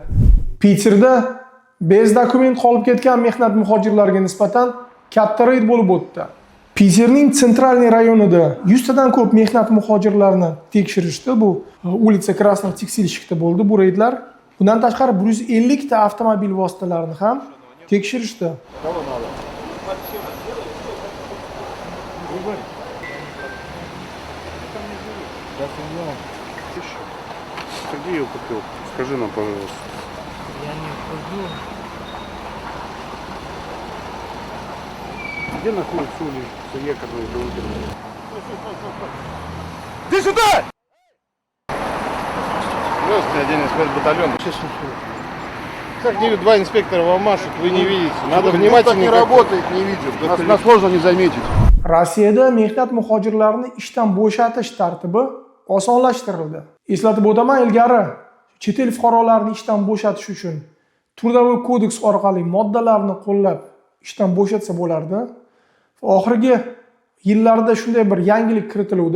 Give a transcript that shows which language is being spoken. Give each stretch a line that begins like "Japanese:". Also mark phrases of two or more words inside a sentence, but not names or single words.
Uzbek: Piterda
Russian: без документ
Uzbek: qolib ketgan mehnat muhojirlariga nisbatan katta reyd bo'lib o'tdi. Piterning sentralniy rayonida 100 tadan ko'p mehnat muhojirlarini tekshirishdi. Bu улица Красных Текстильщикda bo'ldi bu reydlar. Bundan tashqari 150 ta avtomobil vositalarini ham tekshirishdi.
Russian: Где ее купил? Скажи нам, пожалуйста. Я не хожу. Где находится улица Якорная до Утермана? Иди сюда! Здравствуйте, отдельный спецбатальон. Как не два инспектора вам машут, вы не видите. Надо внимательно. не работает, не видит. Нас сложно не заметить.
Uzbek: Rossiyada mehnat muhojirlarini ishdan bo'shatish tartibi osonlashtirildi. Eslatib o'taman, ilgari chet el fuqarolarini ishdan bo'shatish uchun
Russian: Трудовой кодекс
Uzbek: orqali moddalarni qo'llab ishdan bo'shatsa bo'lardi. Oxirgi yillarda shunday bir yangilik kiritildi.